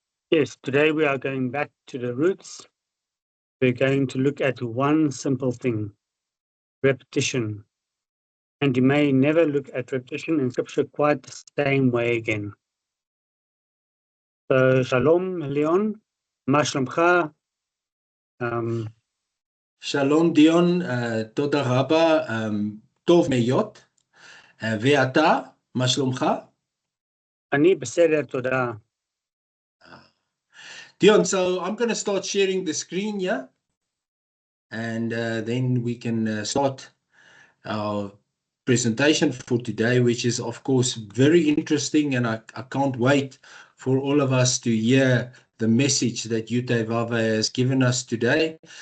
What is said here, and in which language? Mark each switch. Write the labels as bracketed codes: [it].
[en] Yes, today we are going back to the roots. We're going to look at one simple thing: repetition. And you may never look at repetition in scripture quite the same way again. So, Shalom, Leon, [he] מה שלומך? שלום דיון, תודה רבה, טוב מאוד, ואתה, מה שלומך? אני בסדר, תודה. [en] Dion, so I'm going to start sharing the screen here, and then we can start our presentation for today, which is, of course, very interesting, and I can't wait for all of us to hear the message that YHVH has given us today.